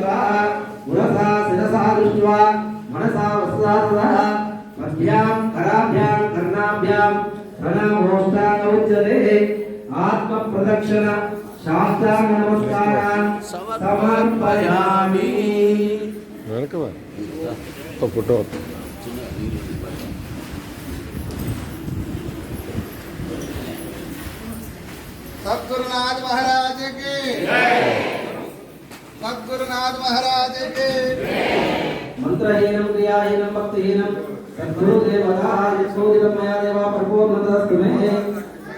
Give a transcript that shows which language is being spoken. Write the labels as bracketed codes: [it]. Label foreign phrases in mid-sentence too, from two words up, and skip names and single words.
[sa] పురసా శిరసా దృష్ట్వా మనసా వస్త్రాసదః పద్భ్యాం కరాభ్యాం కర్ణాభ్యాం ప్రణామోష్టాంగ ఉచ్యతే. ఆత్మ ప్రదక్షిణ శాస్త్రాంగ నమస్కారాన్ సమర్పయామి. [te] వెనక ఫోటో [hi] सद्गुरुनाथ महाराज की सद्गुरुनाथ महाराज की. [sa] మంత్రహీనం క్రియాహీనం భక్తిహీనం సద్గురుదేవతా యశోదితం మయా దేవా పరిపూర్ణతస్తు మే.